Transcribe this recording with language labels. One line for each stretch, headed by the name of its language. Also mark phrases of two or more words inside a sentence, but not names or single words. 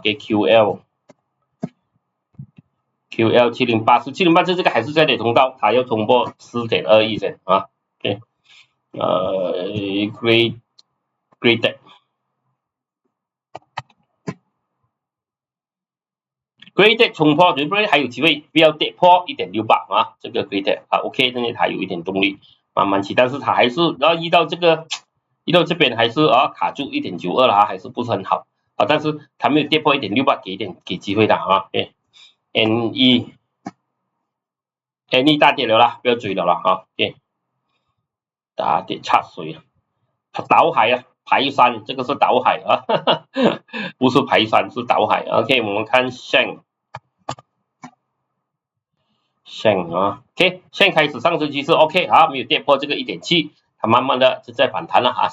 Chinese: 給 QL 708，708這個還是下跌通道，它要衝破 4.21 線啊。
English: OK， Great
Chinese: 衝破，對不對？還有機會，不要跌破 1.68 啊，這個 Great 啊 OK， 這裡它有一點動力，慢慢起，但是它還是然後遇到這邊還是卡住 1.92 了啊，還是不是很好啊，但是它沒有跌破 1.68， 給機會的啊。OK， NE 大跌了啦，不要追了啦啊。OK， 大跌插水啊，倒海啊，排山，這個是倒海啊，不是排山是倒海。OK， 我們看Shank 啊 ，OK， 現在開始上升趨勢 OK 啊，沒有跌破這個 1.7， 它慢慢的就在反彈了啊。